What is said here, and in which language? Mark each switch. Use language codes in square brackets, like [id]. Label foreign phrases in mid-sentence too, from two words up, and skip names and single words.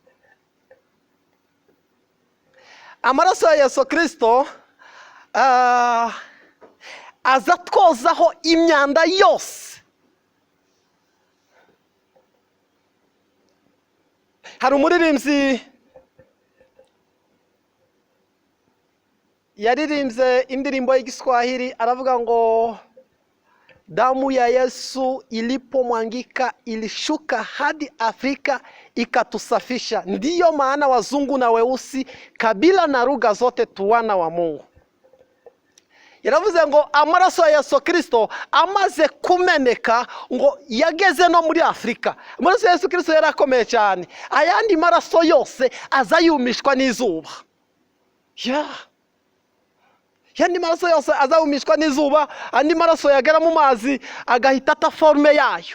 [rw] Amaraso ya Yesu Kristo aza twozaho imyanda yose. Hari umuririmbyi yaririmbye indirimbo y'igiswahili aravuga ngo [sw] damu ya Yesu ilipomwangika ilishuka hadi Afrika ikatusafisha, ndiyo maana wazungu na weusi, kabila na lugha zote tuwana wa Mungu. [rw] Yaravuze ngo amaraso ya Yesu Kristo amaze kumeneka ngo yageze no muri Afrika. Amaraso ya Yesu Kristo yarakomeye cyane, ayandi maraso yose azayumishwa n'izuba. Yandi maraso yose azawumishwa n'izuba, andi maraso yagera mu mazi agahita ata forme yayo.